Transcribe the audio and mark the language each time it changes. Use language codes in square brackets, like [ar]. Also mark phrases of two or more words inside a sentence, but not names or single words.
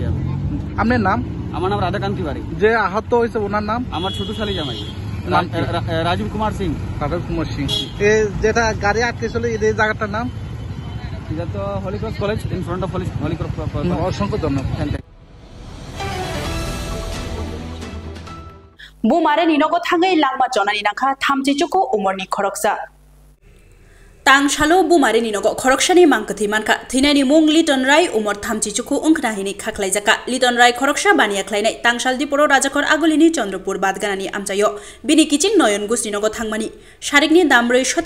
[bn] আপনার নাম আমার নাম রাধাকান্ত তিওয়ারি যে আহত হয়েছে ওনার নাম আমার ছোট শালি জামাই রাজীব কুমার সিং এই যেটা গাড়ি আটকেছিল এই জায়গাটার নাম এটা তো হলি ক্রস কলেজ [en] in front of [bn] হলি ক্রস অসংখ্য ধন্যবাদ [trp] Bumare ninogo thangai langma jonani nakha thamji chuku umorni khoroksa Tang shalo bumare ninogo khoroksani mangkathi manka thinani mung Liton Rai umor thamji chuku ungkhnahini khaklaijaka Liton Rai khoroksha bania khlainai tangshal diporo rajakhor agolini Chandrapur badganani amchayo bini kiching noyon gus ninogo thangmani sharikni damroi shoti